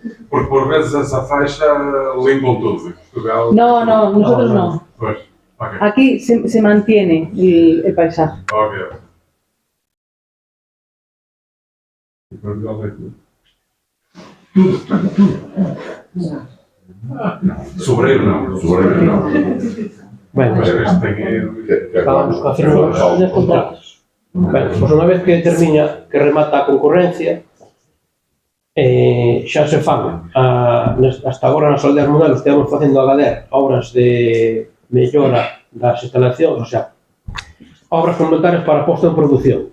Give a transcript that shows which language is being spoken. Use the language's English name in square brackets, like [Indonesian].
[Portuguese] Porque por vezes essa faixa limpam tudo. Portugal. [Spanish] No, nosotros no. [Portuguese] Pois. Ok. [Spanish] Aquí se mantiene el paisaje. Ok. [Portuguese] Sobreiro não. Sobreiro não. [Spanish] Bueno, [Portuguese] Mas este tem... [Spanish] vamos a hacer unos contratos. [Galician] Ben, pois unha vez que termina, que remata a concorrencia, xa se fan, hasta agora nas aldeas modelos estamos facendo a GADER obras de mellora das instalacións, o sea, obras complementarias para posto en produción.